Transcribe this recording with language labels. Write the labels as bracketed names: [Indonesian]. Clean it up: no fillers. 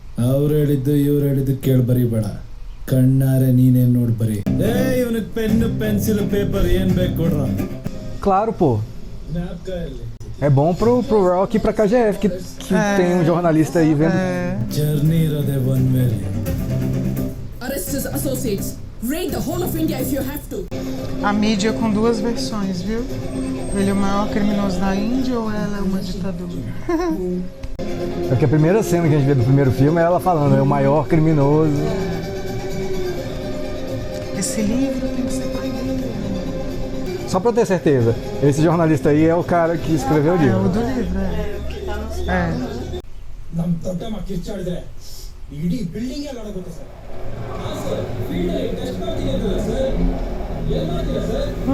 [Kannada] ಅವ್ರು ಹೇಳಿದ್ದು ಇವ್ರು ಹೇಳಿದ್ದು ಕೇಳಿ ಬರೀಬೇಡ ಕಣ್ಣಾರೆ ನೀನೇನ್ ನೋಡ್ ಬರೀ ಇವನಿಗೆ ಪೆನ್ ಪೆನ್ಸಿಲ್ ಪೇಪರ್ ಏನ್ ಬೇಕು ಕೊಡ್ರ [Portuguese] Claro, pô. [Kannada] ಜ್ಞಾಪಕ ಇಲ್ಲಿ [Portuguese] É bom pro Rock e pra KGF, que tem um jornalista aí vendo. [Kannada] Journey ಇರೋದೇ one ವೇಲಿ [English] Arrest his associates. Raid the whole of India if you have to. [Portuguese] A mídia com duas versões, viu? Ele é o maior criminoso da Índia ou ela é uma ditadura? É que a primeira cena que a gente vê do primeiro filme é ela falando, é o maior criminoso. Esse livro tem que ser proibido. Só pra eu ter certeza, esse jornalista aí é o cara que escreveu o É o livro. do livro, é. [Kannada] ನಮ್ ದೊಡ್ಡಮ್ಮ ಕಿರ್ಚಾಡಿದ್ರೆ ಇಡೀ building ನಡಗುತ್ತೆ sir. Sir field test ಮಾಡ್ತಿದ್ದೀರಲ್ಲ sir, ಏನ್ ಮಾಡ್ತೀರಾ sir?